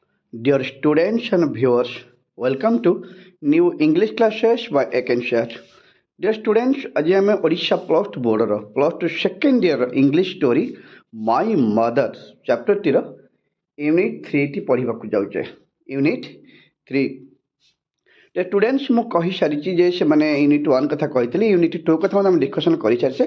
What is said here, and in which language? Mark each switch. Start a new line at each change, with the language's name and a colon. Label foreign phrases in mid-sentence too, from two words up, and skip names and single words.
English: Dear students and viewers, welcome to new English classes by Akenshare. Dear students,
Odia: ଆଜି ଆମେ ଓଡ଼ିଶା
English: plus two boardର plus two second year English story My Mother chapterଟିର unit 3ଟି
Odia: ପଢ଼ିବାକୁ ଯାଉଛେ।
English: unit 3 students
Odia: ମୁଁ କହିସାରିଛି ଯେ ସେମାନେ ୟୁନିଟ୍ 1 କଥା କହିଥିଲି, ୟୁନିଟ୍ 2 କଥା ଆମେ ଡିସ୍କସନ୍ କରିସାରିଛେ।